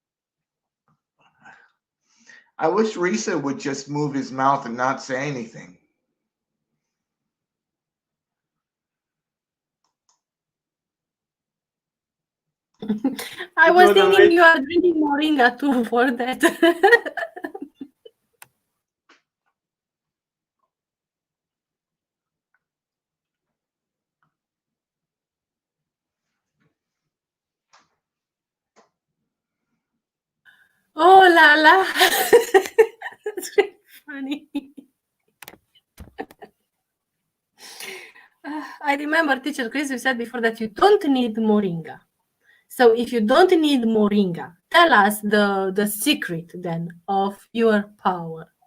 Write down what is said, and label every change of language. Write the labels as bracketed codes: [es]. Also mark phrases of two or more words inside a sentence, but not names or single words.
[en] I wish Risa would just move his mouth and not say anything. I was thinking you are drinking moringa too for that. Oh la la. That's really funny. I remember teacher Chris, you said before that you don't need moringa. So if you don't need moringa, tell us the secret then of your power.